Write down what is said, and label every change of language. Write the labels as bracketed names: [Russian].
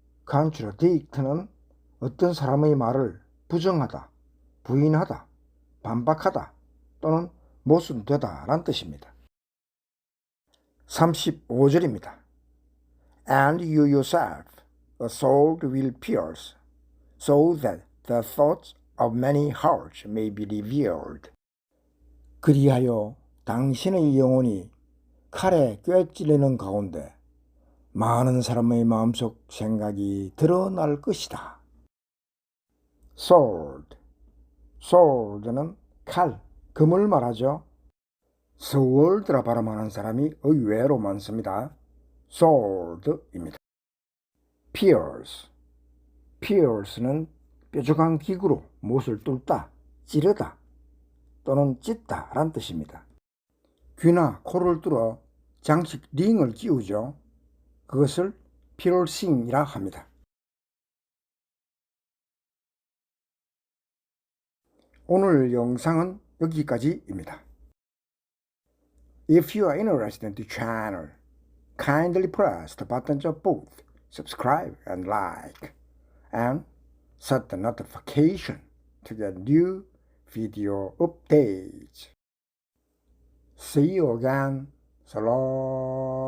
[Korean] Contradict는 어떤 사람의 말을 부정하다, 부인하다, 반박하다 또는 모순되다 라는 뜻입니다. 35절입니다. [English] And you yourself a sword will pierce, so that the thoughts of many hearts may be revealed. [Korean] 그리하여 당신의 영혼이 칼에 꿰찔리는 가운데 많은 사람의 마음속 생각이 드러날 것이다. Sword는 칼, 금을 말하죠. sword라 발음하는 사람이 의외로 많습니다. sword입니다. pierce는 뾰족한 기구로 못을 뚫다, 찌르다 또는 찢다 라는 뜻입니다. 귀나 코를 뚫어 장식 링을 끼우죠. 그것을 piercing이라 합니다. 오늘 영상은 여기까지입니다. [English] If you are interested in the channel, kindly press the buttons of both subscribe and like, and set the notification to get new video updates. See you again. So long.